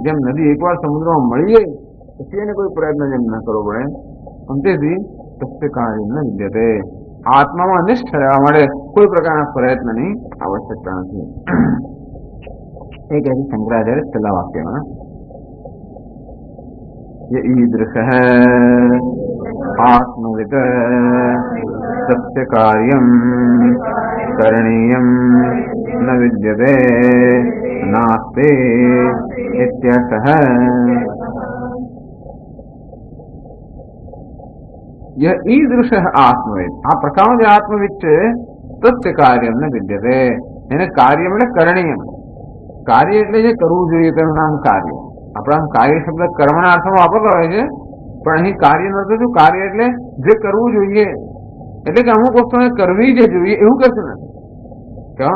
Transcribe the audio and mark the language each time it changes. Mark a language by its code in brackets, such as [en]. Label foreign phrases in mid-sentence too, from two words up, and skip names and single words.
[gu] જેમ નદી એકવાર સમુદ્રમાં મળી ગઈ પછી એને કોઈ પ્રયત્ન જેમ ન કરવો પડે અંતેથી [sa] સત્ય કાર્ય ન વિદ્યતે. [gu] આત્મામાં નિષ્ઠ રહેવા માટે કોઈ પ્રકારના પ્રયત્નની આવશ્યકતા નથી. એ કહે છે શંકરાચાર્ય છેલ્લા વાક્યમાં [sa] ईदृश आत्मविद सत्य कार्यम करणीयम न विद्यते नास्ते इत्यर्थः। यह ईदृश आत्मविद [gu] આ પ્રકાર [sa] आत्मविद सत्य कार्यम न विद्यते [gu] એને કાર્ય એટલે [sa] કरणीयम. [gu] કાર્ય એટલે જે કરવું જોઈએ તેનું નામ કાર્ય. આપણા કાર્ય શબ્દ કર્મના અર્થમાં વાપરતો હોય છે પણ અહીં કાર્ય નો શું કાર્ય એટલે જે કરવું જોઈએ એટલે કે અમુક વસ્તુને કરવી જે જોઈએ એવું કશું નથી કહેવાનું.